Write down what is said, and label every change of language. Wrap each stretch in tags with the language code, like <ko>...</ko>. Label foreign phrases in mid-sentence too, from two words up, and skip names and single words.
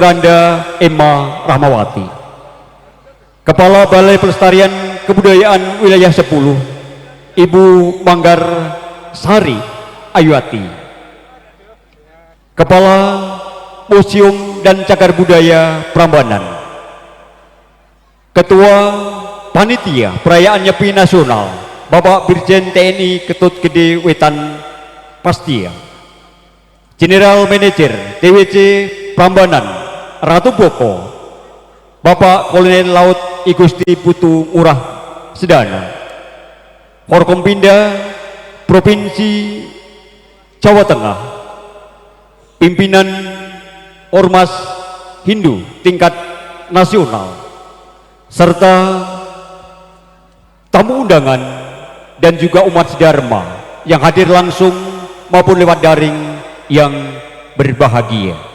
<id>Anda Emma Rahmawati, Kepala Balai Pelestarian Kebudayaan Wilayah 10, Ibu Manggar Sari Ayuati, Kepala Museum dan Cagar Budaya Prambanan, Ketua Panitia Perayaan Nyepi Nasional, Bapak Brigjen TNI Ketut Gede Wetan Pastia, General Manager TWC Prambanan Ratu Boko, Bapak Kolonel Laut I Gusti Putu Murah Sedana, Forkompinda Provinsi Jawa Tengah, Pimpinan Ormas Hindu tingkat nasional, serta tamu undangan dan juga umat sedharma yang hadir langsung maupun lewat daring yang berbahagia.</id>